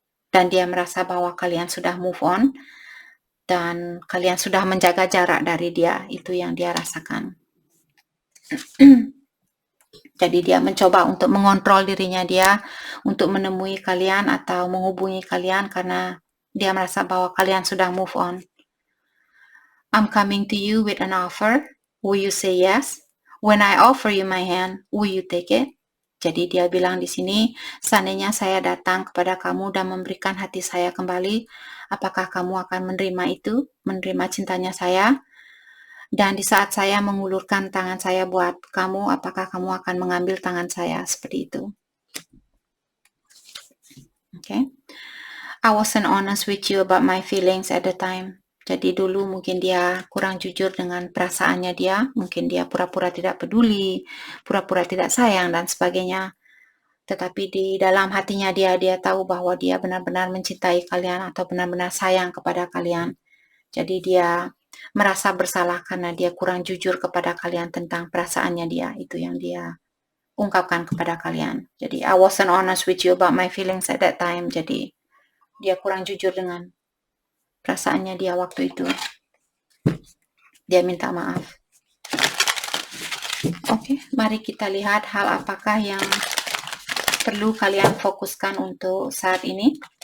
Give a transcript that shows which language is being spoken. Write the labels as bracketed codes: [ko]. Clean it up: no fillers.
[id] Dan dia merasa bahwa kalian sudah move on dan kalian sudah menjaga jarak dari dia. Itu yang dia rasakan. Jadi dia mencoba untuk mengontrol dirinya dia untuk menemui kalian atau menghubungi kalian karena dia merasa bahwa kalian sudah move on. [en] I'm coming to you with an offer. Will you say yes? When I offer you my hand, will you take it? [id] Jadi dia bilang di sini, seandainya saya datang kepada kamu dan memberikan hati saya kembali, apakah kamu akan menerima itu, menerima cintanya saya? Dan di saat saya mengulurkan tangan saya buat kamu, apakah kamu akan mengambil tangan saya seperti itu? Okay. [en] I wasn't honest with you about my feelings at the time. [id] Jadi dulu mungkin dia kurang jujur dengan perasaannya dia, mungkin dia pura-pura tidak peduli, pura-pura tidak sayang dan sebagainya. Tetapi di dalam hatinya dia tahu bahwa dia benar-benar mencintai kalian atau benar-benar sayang kepada kalian. Jadi dia merasa bersalah karena dia kurang jujur kepada kalian tentang perasaannya dia. Itu yang dia ungkapkan kepada kalian. Jadi [en] I wasn't honest with you about my feelings at that time. [id] Jadi dia kurang jujur dengan perasaannya dia waktu itu. Dia minta maaf. Oke, mari kita lihat hal apakah yang perlu kalian fokuskan untuk saat ini.